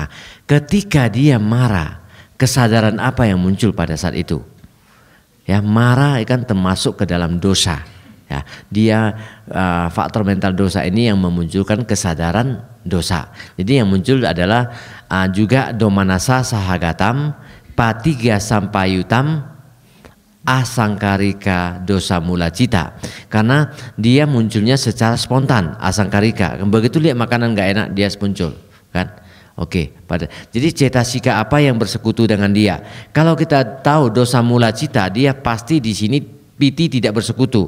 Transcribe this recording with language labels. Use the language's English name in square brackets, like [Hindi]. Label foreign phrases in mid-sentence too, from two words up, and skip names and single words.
[Indonesian] Nah, ketika dia marah, kesadaran apa yang muncul pada saat itu? Ya, marah kan termasuk ke dalam dosa. Ya, dia faktor mental dosa ini yang memunculkan kesadaran dosa. Jadi yang muncul adalah juga [Pali] domanasa sahagatam, patiga sampayutam, asangkarika dosa mula cita. [Indonesian] Karena dia munculnya secara spontan, asangkarika. Begitu lihat makanan nggak enak dia muncul, kan? Oke, jadi cetasika apa yang bersekutu dengan dia? Kalau kita tahu [Pali] dosa mula cita, [Indonesian] dia pasti di sini piti tidak bersekutu.